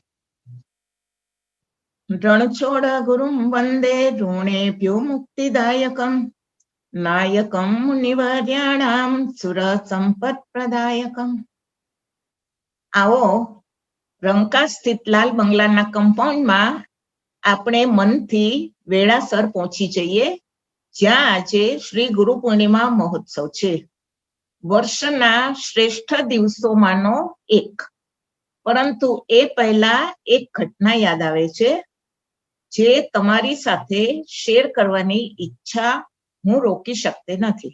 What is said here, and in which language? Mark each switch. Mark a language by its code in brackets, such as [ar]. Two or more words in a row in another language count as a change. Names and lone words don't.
[sa] रणछोड़ गुरुं वंदे ऋणेभ्यो मुक्तिदायकं नायकं मुनिवर्याणां सुर संपत्प्रदायकं। [gu] આઓ રંકા સ્થિત લાલ બંગલાના કંપાઉન્ડમાં આપણે મનથી વેળાસર પહોંચી જઈએ, જ્યાં આજે શ્રી ગુરુ પૂર્ણિમા મહોત્સવ છે, વર્ષના શ્રેષ્ઠ દિવસોમાંનો એક. પરંતુ એ પહેલા એક ઘટના યાદ આવે છે, જે તમારી સાથે શેર કરવાની ઈચ્છા હું રોકી શકતી નથી.